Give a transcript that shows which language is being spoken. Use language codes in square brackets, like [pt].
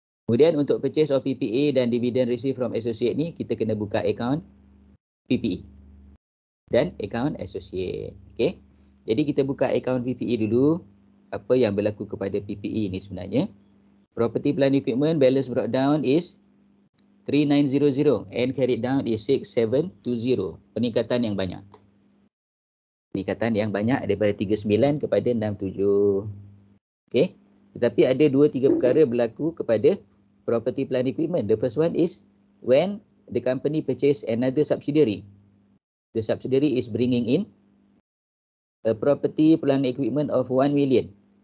[ms] Kemudian untuk [en] purchase of PPE [ms] dan [en] dividend received from associate [ms] ni kita kena buka account PPE dan account associate. Okey. Jadi kita buka account PPE dulu. Apa yang berlaku kepada PPE ni sebenarnya? [en] Property plant equipment balance brought down is 3900 and carried down is 6720. [ms] Peningkatan yang banyak. Peningkatan yang banyak daripada 39 kepada 67. Okey. Tetapi ada 2-3 perkara berlaku kepada property plant equipment. [en] The first one is when the company purchase another subsidiary. The subsidiary is bringing in a property plant equipment of 1 million.